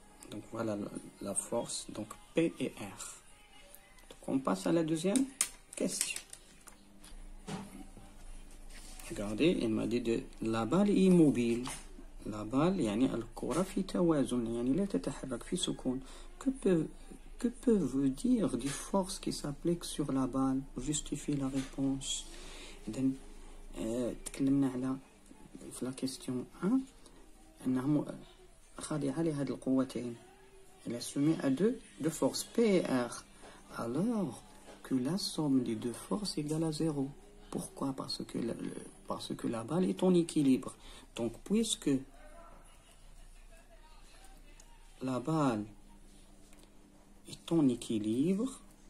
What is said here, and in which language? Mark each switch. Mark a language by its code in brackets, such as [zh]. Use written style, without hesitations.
[fr] Donc voilà la force, donc P et R. Donc on passe à la deuxième question. Regardez, il m'a dit de la balle est immobile. La balle [ar] يعني الكرة في توازن يعني لا تتحرك في سكون. [fr] Que peuvent dire des forces qui s'appliquent sur la balle? Justifie la réponse. [ar] إذن تكلمنا على في [fr] la question 1 [ar] أنهم خاضعة لهذه القوتين. [fr] Elle est soumise à deux forces P et R. Alors que la somme des 2 forces égale à 0. Pourquoi? Parce que la balle est en équilibre. Donc puisque la balle est en équilibre,